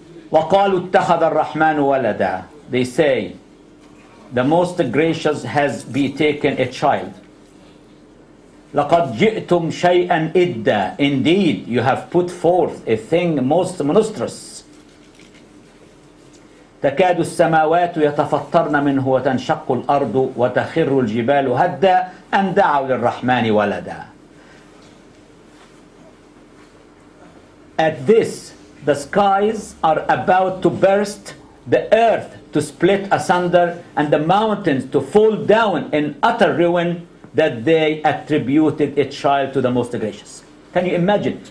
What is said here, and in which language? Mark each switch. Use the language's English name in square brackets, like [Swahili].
[Arabic] وَقَالُوا اتَّخَذَ الرَّحْمَنُ وَلَدًا. [English] They say, the Most Gracious has betaken a child. [Arabic] لَقَدْ جِئْتُمْ شَيْئًا إِدًّا. [English] Indeed, you have put forth a thing most monstrous. [Arabic] تكاد السماوات يتفطرن منه وتنشق الأرض وتخر الجبال هدا أن دعوا للرحمن ولدا. [English] At this, the skies are about to burst, the earth to split asunder, and the mountains to fall down in utter ruin, that they attributed a child to the Most Gracious. Can you imagine?